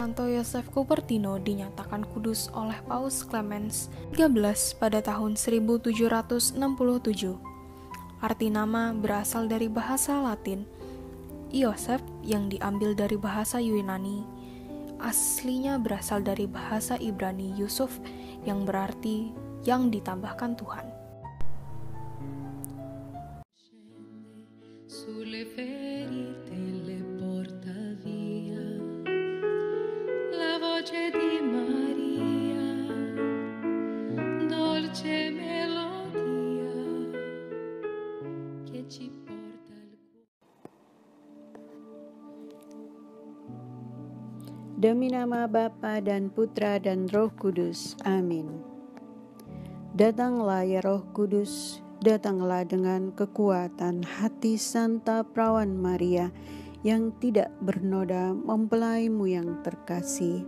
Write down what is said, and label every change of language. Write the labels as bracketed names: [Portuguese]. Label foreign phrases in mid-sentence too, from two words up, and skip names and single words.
[Indonesian] Santo Yosef Cupertino dinyatakan kudus oleh Paus Clemens XIII pada tahun 1767. Arti nama berasal dari bahasa Latin Iosef yang diambil dari bahasa Yunani. Aslinya berasal dari bahasa Ibrani Yusuf yang berarti yang ditambahkan Tuhan. [Italian] Sulle ferite le porta via la voce di Maria, dolce melodia che ci porta al cuore. [Indonesian] Demi nama Bapa dan Putra dan Roh Kudus. Amin. Datanglah ya Roh Kudus, datanglah dengan kekuatan hati Santa Perawan Maria yang tidak bernoda mempelaimu yang terkasih.